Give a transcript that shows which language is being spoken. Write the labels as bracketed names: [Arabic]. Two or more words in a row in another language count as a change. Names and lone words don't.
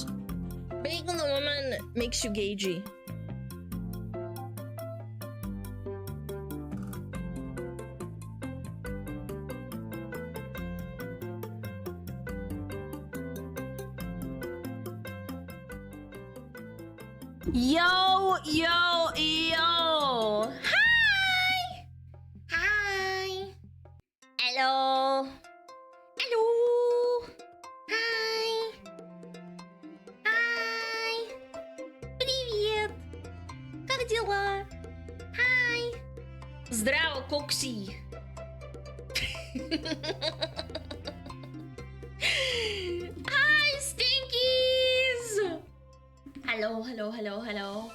[English] Being on the woman makes you gagey. Yo, yo, yo. Hi. Hi. Hello. Hello. Hi. Hi. [Russian] Привет. Как дела? Hi. [Serbian] Здраво, Кокси. [English] Hi, Stinkies. Hello, hello, hello, hello.